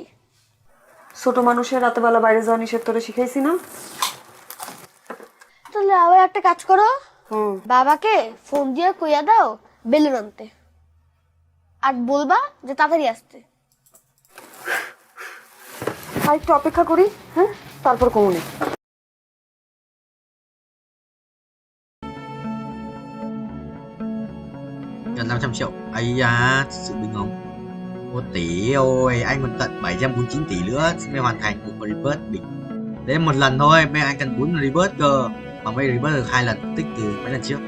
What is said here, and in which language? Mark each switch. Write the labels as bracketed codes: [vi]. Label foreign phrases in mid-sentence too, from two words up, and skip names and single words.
[bn] ছোট মানুষের রাতেবেলা বাইরে যাওয়া নিষেধ তোরে শিখাইছি না? তাহলে আবার একটা কাজ করো, বাবাকে ফোন দিয়ে কইয়া দাও বেলুন আনতে, আর বলবা যে তাড়াতাড়ি আসতে। আর একটু অপেক্ষা করি, হ্যাঁ তারপর কমুনি। [vi] Gần 500 triệu. Ây da, thực sự bình không? 1 tỷ ôi, anh còn tận 749 tỷ nữa mới hoàn thành một rebirth đỉnh. Đấy là một lần thôi, bây giờ anh cần 4 rebirth cơ. Mà bây rebirth được 2 lần, tích từ mấy lần trước.